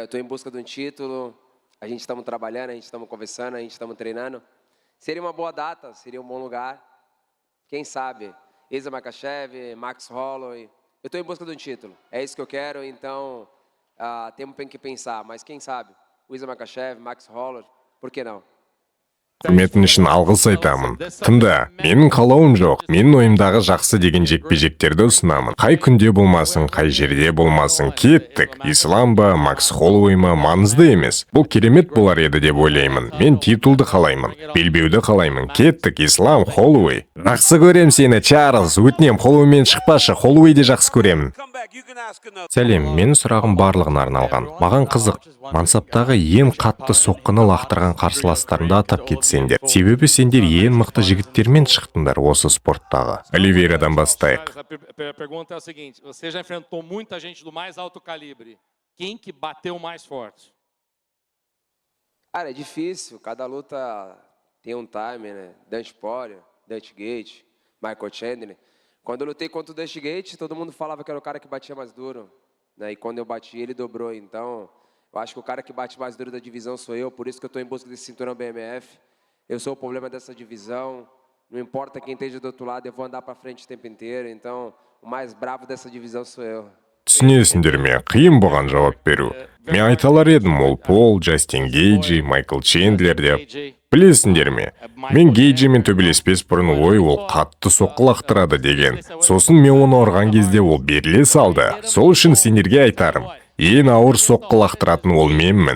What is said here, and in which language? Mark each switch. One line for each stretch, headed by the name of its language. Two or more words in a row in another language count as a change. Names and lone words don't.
Portuguese: Eu tô em busca de um título. A gente estamos trabalhando, a gente estamos conversando, a gente estamos treinando. Seria uma boa data, seria um bom lugar. Quem sabe? Isa Makhachev, Max Holloway. Eu estou em busca de um título. É isso que eu quero, então temos que pensar. Mas quem sabe? O Isa Makhachev, Max Holloway, por que não?
Kazakh: Құрметін үшін алғыс айтамын. Тыңда, менің қалауым жоқ. Менің ойымдағы жақсы деген жекпе-жектерді ұсынамын. Қай күнде болмасын, қай жерде болмасын, кеттік. Ислам ба, Макс Холлоуэй ма, маңызды емес. Бұл керемет болар еді деп ойлаймын. Мен титулды қалаймын, белбеуді қалаймын. Кеттік, Ислам, Холлоуэй. Жақсы көрем сені, Чарльз. Өтінем, Холлоуэймен шықпашы, Холлоуэйді жақсы көремін. Сәлем, менің сұрағым барлығына арналған. Маған қызық, мансаптағы ең қатты соққыны лақтырған қарсыластарыңды атап кетсеңдер. Себебі сендер ең мықты жігіттермен шықтыңдар осы спорттағы. Оливейрадан бастайық.
Portuguese: A pergunta é a seguinte, você já enfrentou muita gente do mais alto calibre. Quem que bateu mais forte? Cara, é difícil. Cada luta tem um time, né? Dante Poirier, Dante Gate, Michael Chandler. Quando eu lutei contra o Dante Gate, todo mundo falava que era o cara que batia mais duro. Né? E quando eu bati, ele dobrou. Então, Eu acho que o cara que bate mais duro da divisão sou eu, por isso que eu estou em busca desse cinturão BMF. Eu sou o problema dessa divisão. Não importa quem esteja do outro lado, eu vou andar para frente o tempo inteiro. Então, o mais bravo dessa divisão sou eu.
Kazakh: Түсінесіңдер ме, қиын болған жауап беру. Мен айта алар едім, ол Пол, Джастин Гейджи, Майкл Чендлер деп. Білесіңдер ме, мен Гейджимен төбелеспес бұрын ой, ол қатты соққы лақтырады деген. Сосын мен оны ұрған кезде ол беріле салды. Сол үшін сендерге айтарым, ең ауыр соққы лақтыратын ол менмін.